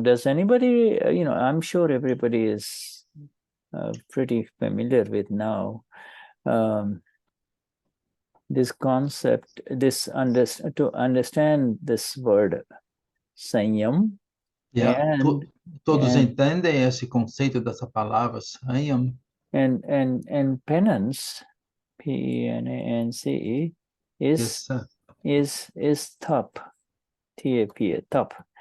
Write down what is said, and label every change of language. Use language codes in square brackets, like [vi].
[en] Does anybody, I'm sure everybody is pretty familiar with now this concept, to understand this word, Saiyam. [pt] Todos entendem esse conceito dessa palavra Saiyam. [en] And penance, P-E-N-A-N-C-E, is top, T-A-P, top.